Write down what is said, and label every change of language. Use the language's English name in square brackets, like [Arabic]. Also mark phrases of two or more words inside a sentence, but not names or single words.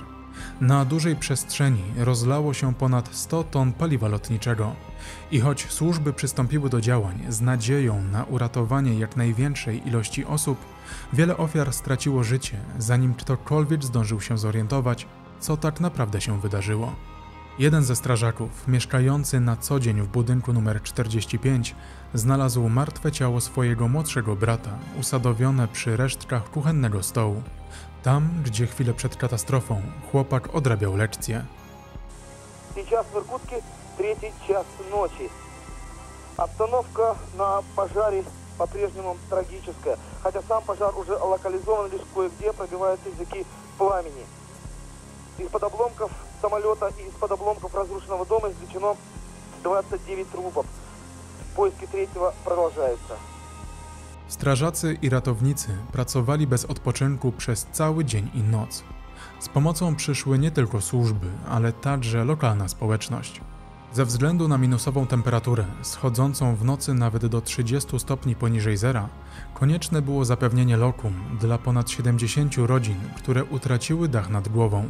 [Polish] Na dużej przestrzeni rozlało się ponad 100 ton paliwa lotniczego i choć służby przystąpiły do działań z nadzieją na uratowanie jak największej ilości osób, wiele ofiar straciło życie, zanim ktokolwiek zdążył się zorientować, co tak naprawdę się wydarzyło. Jeden ze strażaków, mieszkający na co dzień w budynku nr 45, znalazł martwe ciało swojego młodszego brata, usadowione przy resztkach kuchennego stołu. Tam, gdzie chwilę przed katastrofą chłopak odrabiał lekcje. [Russian] Сейчас в Иркутске 3 час ночи. Обстановка на пожаре по-прежнему трагическая, хотя сам пожар уже локализован, лишь кое-где пробиваются языки пламени. Из-под обломков самолета и из-под обломков разрушенного дома извлечено 29 трупов. Поиски третьего продолжаются. [Polish] Strażacy i ratownicy pracowali bez odpoczynku przez cały dzień i noc. Z pomocą przyszły nie tylko służby, ale także lokalna społeczność. Ze względu na minusową temperaturę, schodzącą w nocy nawet do 30 stopni poniżej zera, konieczne było zapewnienie lokum dla ponad 70 rodzin, które utraciły dach nad głową.